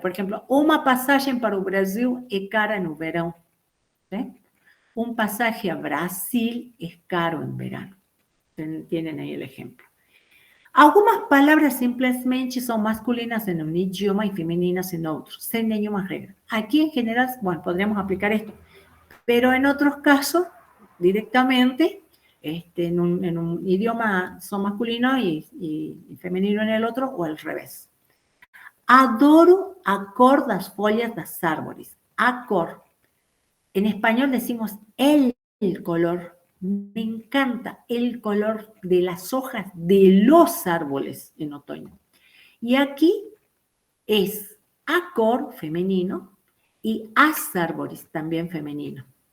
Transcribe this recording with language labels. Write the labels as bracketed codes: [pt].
[es] Por ejemplo, [pt] uma passagem para o Brasil é cara no verão. [es] ¿Sí? Un pasaje a Brasil es caro en verano. Tienen ahí el ejemplo. Algunas palabras simplemente son masculinas en un idioma y femeninas en otro, sin ninguna regla. Aquí en general, bueno, podríamos aplicar esto, pero en otros casos, directamente, en un idioma son masculinos y femenino en el otro, o al revés. [pt] Adoro a cor das folhas das árvores. A cor. [es] En español decimos el color. Me encanta el color de las hojas de los árboles en otoño. Y aquí es a cor femenino y as árboles también femenino.